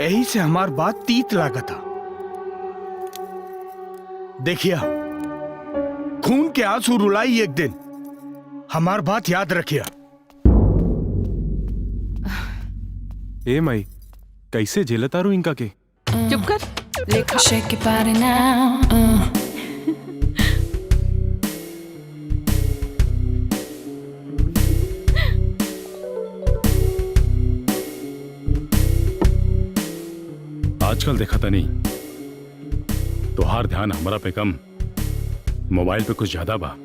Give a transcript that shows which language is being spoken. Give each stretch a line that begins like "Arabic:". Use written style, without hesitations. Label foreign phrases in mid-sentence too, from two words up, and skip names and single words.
Bhojpuri: यही से हमार बात तीत लागता। देखिए, खून के आंसू रुलाई एक दिन, हमार बात याद रखिए। ए माई, कैसे झेलतारू इनका के? चुप कर, लेखा।
English: Shake your body now.
Bhojpuri: आजकल देखा था नहीं, तोहार ध्यान हमरा पे कम, मोबाइल पे कुछ ज्यादा बा।